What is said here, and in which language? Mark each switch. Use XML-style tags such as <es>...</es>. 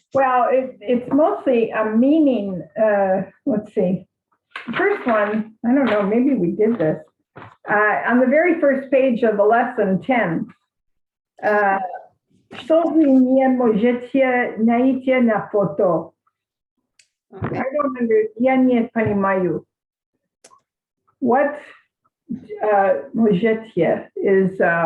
<en>Well, it's mostly a meaning, let's see. First one, I don't know, maybe we did this. On the very first page of the lesson 10,</en> <ru>что вы не можете найти на фото?</ru> <en>Okay. I don't</en> <ru>я не понимаю.</ru> <en>What можете is</en>